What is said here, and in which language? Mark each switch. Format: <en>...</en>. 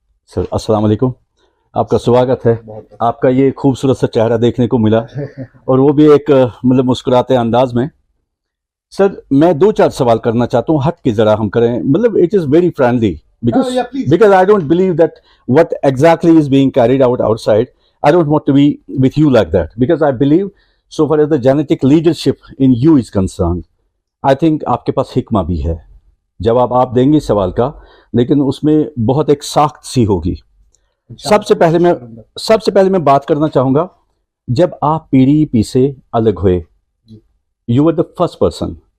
<hi>Sir अस्सलाम वालेकुम, आपका स्वागत है। आपका ये खूबसूरत सा चेहरा देखने को मिला और वो भी एक मतलब मुस्कुराते अंदाज में।</hi> <en>Sir मैं दो चार सवाल करना चाहता हूँ, हट के ज़रा हम करें, मतलब it is very friendly because I don't believe that what exactly is being carried out outside. I don't want to be with you like that because I believe so far as the genetic leadership in you is concerned, I think आपके पास हिकमा भी है।</en> <hi>जवाब आप देंगे इस सवाल का, लेकिन उसमें बहुत एक साख्त सी होगी। सबसे पहले मैं बात करना चाहूँगा, जब आप PDP से अलग हुए, you were the first person.</hi>